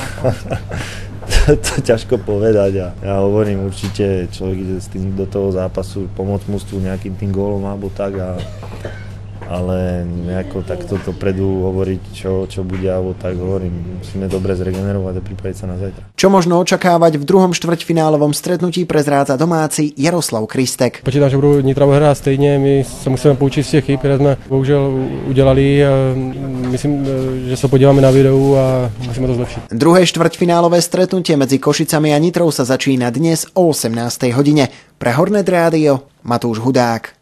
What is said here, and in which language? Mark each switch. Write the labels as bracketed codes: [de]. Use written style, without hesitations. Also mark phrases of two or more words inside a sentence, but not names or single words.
[sk] To ťažko povedať a ja hovorím, určite človek ide s tým do toho zápasu pomôcť mužstvu nejakým tým gólom alebo tak, ale nejako takto dopredu hovoriť, čo bude alebo tak, hovorím, musíme dobre zregenerovať a pripraviť sa na zajtra. Čo možno očakávať v druhom štvrťfinálovom stretnutí prezrádza domáci Jaroslav Kristek. [cs] Počítám, že budou Nitra hrát stejně, my se musíme poučit z těch chyb, které jsme bohužel udělali. Myslím, že se podíváme na videu a musíme to zlepšit. [sk] Druhé štvrťfinálové stretnutie medzi Košicami a Nitrou sa začína dnes o 18. hodine. Pre Hornet Rádio Matúš Hudák.